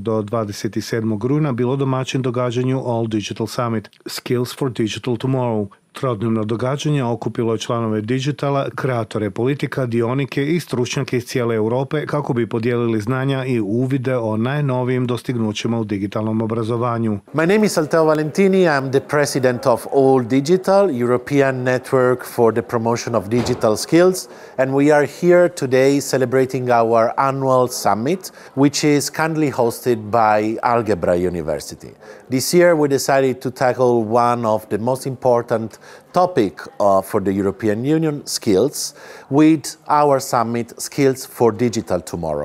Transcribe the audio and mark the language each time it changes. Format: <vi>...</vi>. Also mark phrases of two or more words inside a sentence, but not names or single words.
<hr>do 27. rujna bilo domaćin događanju</hr> <en>All Digital Summit Skills for Digital Tomorrow.</en> <hr>Trodnevno događanje okupilo je članove digitala, kreatore politika, dionike i stručnjake iz cijele Europe kako bi podijelili znanja i uvide o najnovijim dostignućima u digitalnom obrazovanju.</hr> <en>My name is Alteo Valentini. I'm the president of All Digital, European Network for the Promotion of Digital Skills, and we are here today celebrating our annual summit, which is kindly hosted by Algebra University. This year we decided to tackle one of the most important topic for the European Union, skills, with our summit, Skills for Digital Tomorrow.</en>